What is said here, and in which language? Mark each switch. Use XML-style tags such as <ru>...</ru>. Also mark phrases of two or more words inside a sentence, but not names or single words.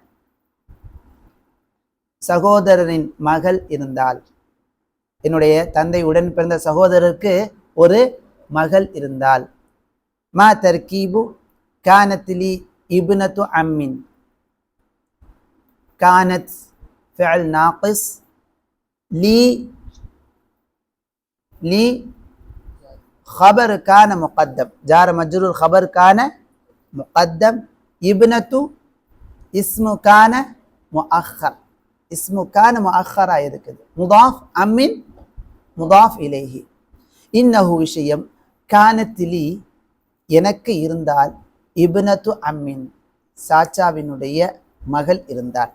<ta>சகோதரரின் மகள் இருந்தால், என்னுடைய தந்தை உடன் பிறந்த சகோதரருக்கு ஒரு மகள் இருந்தால்.</ta> <ar>ما تركيب كانت لي ابنة عم، كانت فعل ناقص، لي لي خبر كان مقدم, جار مجرور خبر كان مقدم، ابنة اسم كان مؤخر. اسم كان مؤخرا இருக்குது. مضاف عم مضاف إليه.</ar> <ta>இன்னஹு விஷயம், கானத்திலி எனக்கு இருந்தால்,</ta> <ar>ابنة عم</ar> <ta>சாச்சாவினுடைய மகள் இருந்தாள்.</ta>